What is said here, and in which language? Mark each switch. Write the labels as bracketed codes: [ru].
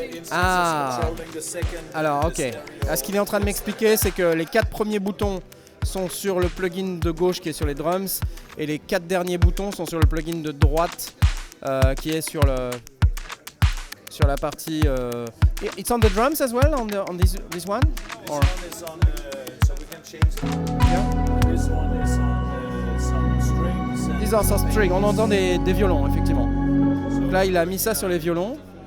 [fr] Ah. Alors, ok. Ce qu'il est en train de m'expliquer, c'est que les 4 premiers boutons sont sur le plugin de gauche qui est sur les drums et les 4 derniers boutons sont sur le plugin de droite qui est sur la partie. [en] It's on the drums as well on this one. Or? This one is on, so we can change it. Yeah. This one is on some strings. These are some strings. [fr] On entend des violons effectivement. Donc là, il a mis ça sur les violons.